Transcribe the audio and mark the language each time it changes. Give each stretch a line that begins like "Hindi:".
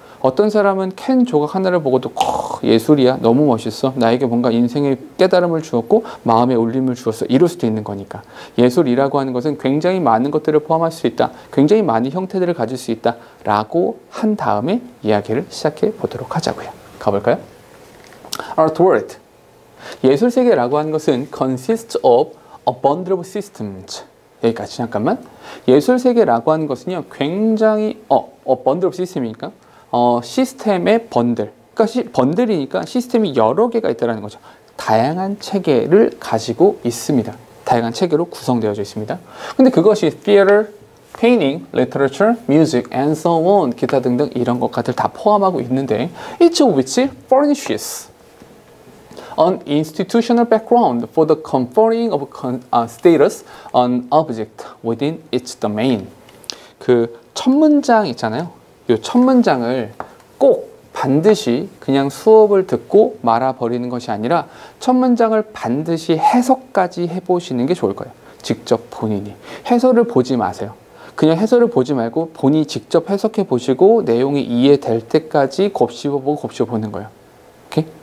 Korean: 어떤 사람은 캔 조각 하나를 보고도 예술이야, 너무 멋있어, 나에게 뭔가 인생의 깨달음을 주었고 마음의 울림을 주었어, 이럴 수도 있는 거니까 예술이라고 하는 것은 굉장히 많은 것들을 포함할 수 있다, 굉장히 많은 형태들을 가질 수 있다 라고 한 다음에 이야기를 시작해 보도록 하자고요. 가볼까요?
English: Art world.
Korean: 예술세계라고 하는 것은
English: consists of a bundle of systems.
Korean: 여기까지 잠깐만. 예술세계라고 하는 것은요 굉장히
English: bundle of system
Korean: 이니까 시스템의 번들. 그러니까 번들이니까 시스템이 여러 개가 있다는 거죠. 다양한 체계를 가지고 있습니다. 다양한 체계로 구성되어져 있습니다. 근데 그것이
English: theater, painting, literature, music, and so on,
Korean: 기타 등등 이런 것들 다 포함하고 있는데
English: each of which furnishes an institutional background for the conferring of status on object within its domain.
Korean: 그 첫 문장 있잖아요. 이 첫 문장을 꼭 반드시 그냥 수업을 듣고 말아버리는 것이 아니라 첫 문장을 반드시 해석까지 해보시는 게 좋을 거예요. 직접 본인이. 해설을 보지 마세요. 그냥 해설을 보지 말고 본인이 직접 해석해 보시고 내용이 이해될 때까지 곱씹어보고 곱씹어보는 거예요. 오케이?